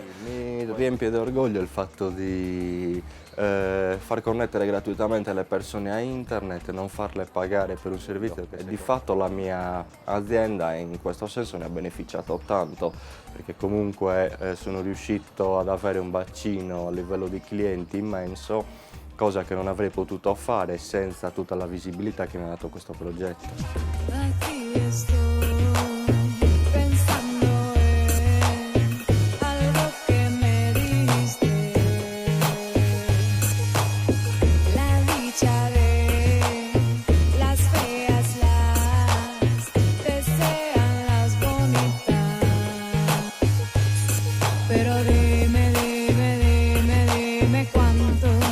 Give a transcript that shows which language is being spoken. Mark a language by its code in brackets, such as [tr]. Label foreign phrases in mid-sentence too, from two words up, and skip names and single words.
[it] Mi riempie d'orgoglio il fatto di far connettere gratuitamente le persone a internet, non farle pagare per un servizio che di fatto la mia azienda in questo senso ne ha beneficiato tanto, perché comunque sono riuscito ad avere un bacino a livello di clienti immenso, cosa che non avrei potuto fare senza tutta la visibilità che mi ha dato questo progetto. [es] Aquí estoy pensando en algo que me diste, la dicha de las feas, las desean las bonitas, pero dime, dime, dime, dime cuánto.